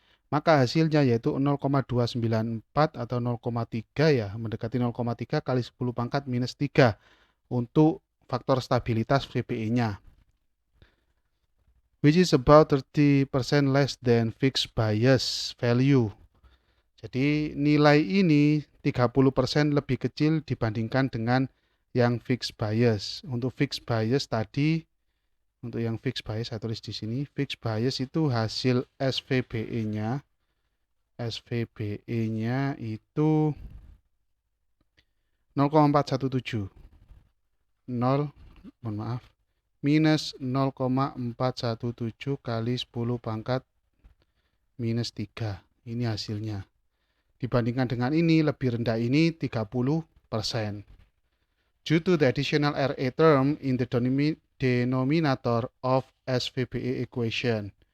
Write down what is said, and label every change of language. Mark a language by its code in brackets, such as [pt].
[id] Maka hasilnya yaitu 0,294 atau 0,3 ya, mendekati 0,3 kali 10 pangkat minus 3 untuk faktor stabilitas VBE-nya. [en] Which is about 30% less than fixed bias value. [id] Jadi nilai ini 30% lebih kecil dibandingkan dengan yang fixed bias. Untuk fixed bias tadi Untuk yang fixed bias saya tulis di sini. Fixed bias itu hasil SVBE-nya. SVBE-nya itu 0,417. 0, mohon maaf, minus 0,417 kali 10 pangkat minus 3. Ini hasilnya. Dibandingkan dengan ini, lebih rendah ini 30%. [en] Due to the additional RA term in the denominator of SVBE equation.